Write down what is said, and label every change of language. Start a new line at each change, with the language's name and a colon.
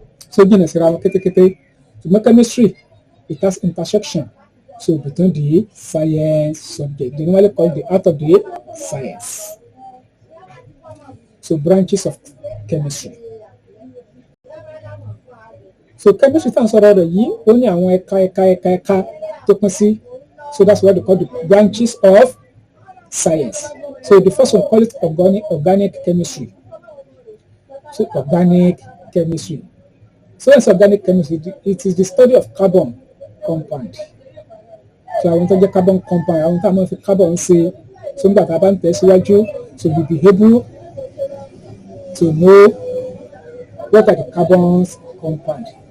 Yoruba: So jìnnà síra wọn kétékété. Ṣùgbọ́n
English: chemistry, it has intersection. So between the science subject, they normally call the art of the science. So branches of chemistry.
Yoruba: So chemistry tá à ń sọ̀rọ̀ rẹ̀ yìí, ó ní àwọn ẹ̀ka tó pín sí.
English: So that's what they call the branches of science. So the first one, call it organic chemistry. So organic chemistry. So it's organic chemistry. It is the study of carbon compound.
Yoruba: So àwọn tó jẹ́ carbon compound, àwọn tá a máa fi carbon ṣe. So nígbà tá a bá ń tẹ̀síwájú,
English: so we be able to know what are the carbons compound.